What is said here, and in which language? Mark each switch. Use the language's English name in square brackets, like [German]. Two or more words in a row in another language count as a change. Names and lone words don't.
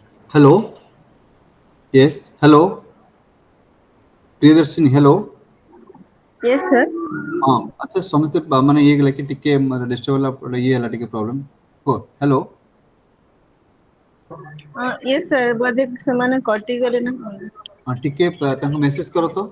[English] Hello. Yes. Hello. Priyadarshini. Hello. Yes, sir. [Hindi] हाँ अच्छा [Odia] ସମସ୍ତେ ମାନେ ଇଏ ଗଲା କି ଟିକେ ଡିଷ୍ଟର୍ବ ହେଲା ଇଏ ହେଲା ଟିକେ ପ୍ରୋବ୍ଲେମ କୁହ ହ୍ୟାଲୋ [English] Yes, sir. [Odia] ବୋଧେ ସେମାନେ କଟିଗଲେ ନା କଣ? ହଁ ଟିକେ ତାଙ୍କୁ ମେସେଜ କର ତ